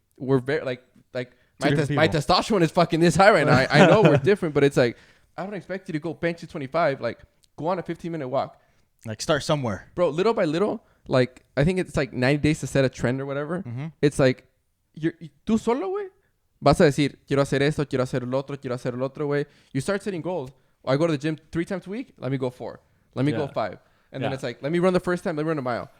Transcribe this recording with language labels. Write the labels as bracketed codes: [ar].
[en] We're very like my testosterone is fucking this high right now. I know we're different, but it's like I don't expect you to go bench to 25. Like go on a 15-minute walk. Like start somewhere, bro. Little by little, like I think it's like 90 days to set a trend or whatever. It's like [es] tú solo, güey. Vas a decir, quiero hacer esto, quiero hacer lo otro, quiero hacer lo otro, güey. [en] You start setting goals. I go to the gym 3 times a week. Let me go 4. Let me go 5. And then it's like, let me run the first time. Let me run a mile.